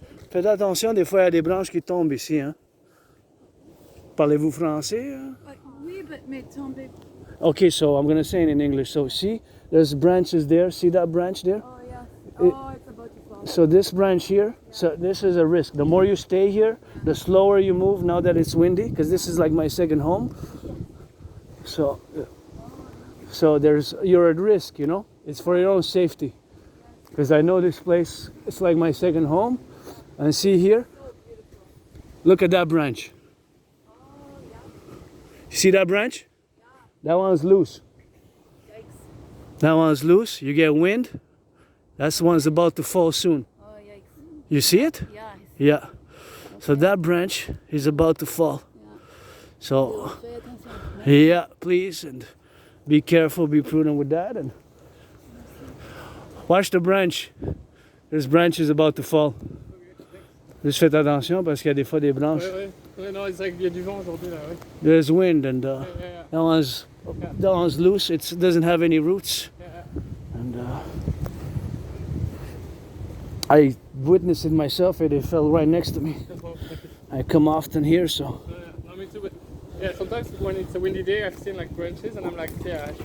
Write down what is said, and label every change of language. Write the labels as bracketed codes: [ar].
[fr] Faites attention, des fois il y a des branches qui tombent ici, hein. Parlez-vous français? Hein? Oui, mais tombez. [en] Okay, so I'm gonna say it in English. So see, there's branches there. See that branch there? Oh yeah. It's about to fall. So this branch here, so this is a risk. The more you stay here, the slower you move now that it's windy, because this is like my second home. So you're at risk, you know? It's for your own safety. Because I know this place, it's like my second home. And see here? Look at that branch. You see that branch? That one's loose. Yikes. That one's loose. You get wind. That one's about to fall soon. Oh, yikes. You see it? Yeah. Yeah. So that branch is about to fall. Yeah. So, Pay attention. yeah, please, and be careful, be prudent with that, and watch the branch. This branch is about to fall. [fr] Juste faites attention parce qu'il y a des fois des branches. Ouais, non, c'est vrai qu'il y a du vent aujourd'hui là, ouais. [en] There's wind, and that one's loose. It doesn't have any roots. And I witnessed it myself, and it fell right next to me. I come often here, so. No, me too, but yeah, sometimes when it's a windy day, I've seen like branches, and I'm like, yeah.